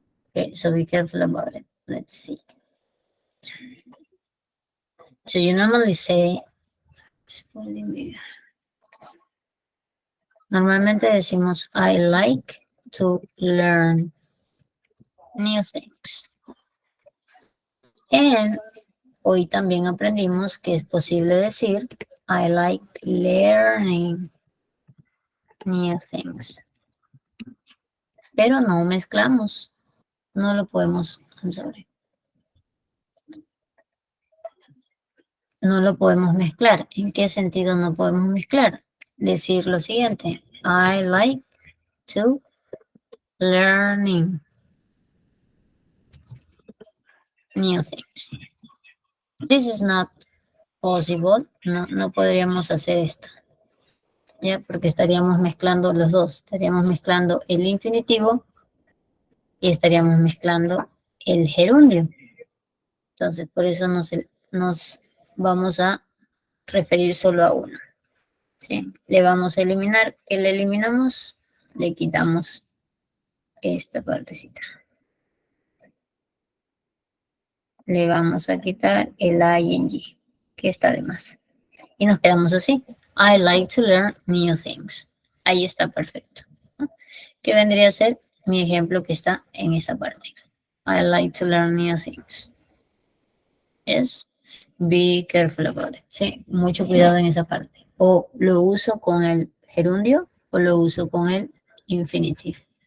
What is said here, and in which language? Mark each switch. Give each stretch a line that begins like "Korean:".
English: Okay, so be careful about it. Let's see. So you normally say,
Spanish: normalmente decimos
English: I like to learn new things.
Spanish: And hoy también aprendimos que es posible decir
English: I like learning new things.
Spanish: Pero no mezclamos. No lo podemos,
English: I'm sorry.
Spanish: No lo podemos mezclar. ¿En qué sentido no podemos mezclar? Decir lo siguiente.
English: I like to learning new things. This is not possible.
Spanish: No podríamos hacer esto. ¿Ya? Porque estaríamos mezclando los dos. Estaríamos mezclando el infinitivo y estaríamos mezclando el gerundio. Entonces, por eso nos vamos a referir solo a uno. ¿Sí? Le vamos a eliminar. ¿Qué le eliminamos? Le quitamos esta partecita. Le vamos a quitar el ing, que está de más. Y nos quedamos así.
English: I like to learn new things.
Spanish: Ahí está perfecto. ¿No? ¿Qué vendría a ser mi ejemplo que está en esa parte?
English: I like to learn new things. Yes. Be careful about it.
Spanish: Sí, mucho cuidado en esa parte. O lo uso con el gerundio o lo uso con el infinitive.